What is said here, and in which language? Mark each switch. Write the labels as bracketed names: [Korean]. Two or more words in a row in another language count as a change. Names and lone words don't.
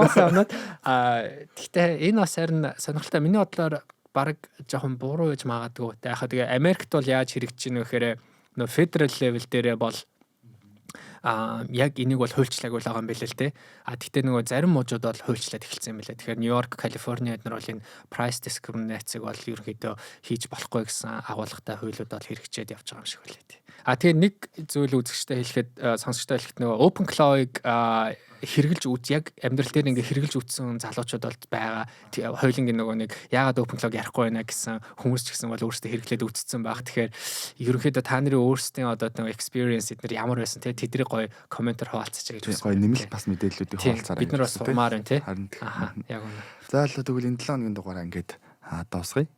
[Mongolian] Гэхдээ энэ бас харин сонирхолтой. Миний бодлоор баг жоохон буруу гэж магадгүй. Яг тэгээ Америкт бол яаж хэрэгжиж байна вэ гэхээр нөө [English] federal level [Mongolian] дээрээ бол яг энийг бол хуульчлаг байгаа юм билээ л те. Тэгтээ нөгөө зарим мужууд бол хуульчлаад эхэлсэн юм билээ. Тэгэхээр Нью-Йорк, Калифорни эднэр бол энэ [English] price discrimination- [Mongolian] ыг бол ерөнхийдөө хийж болохгүй гэсэн агуулгатай хуулиуд бол хэрэгжээд явж байгаа юм шиг үлээ те. Тэгээ нэг зүйл үзэгчтэй хэлэхэд сонсогчтой хэлэхэд нөгөө open claw-ыг хэрглэж үз яг амьдрал дээр ингээ хэрглэж үтсэн залуучууд бол байгаа. Хоёулынгийн нөгөө нэг яагаад open claw ярихгүй байна гэсэн хүмүүс ч гэсэн бол өөрсдөө хэрэглээд үтцсэн баг. Тэгэхээр ерөнхийдөө та нарын өөрсдийн одоо нөгөө experience эднэр ямар байсан те тэдний гоё комментар хуваалцаж гэж гоё нэмэлт бас мэдээллүүдийг хуваалцаарай. Бид нар бас сумаар байна те. Яг үнэ. За л тэгвэл энэ 7 хоногийн дугаараа ингээд дуусгая. Баярлалаа.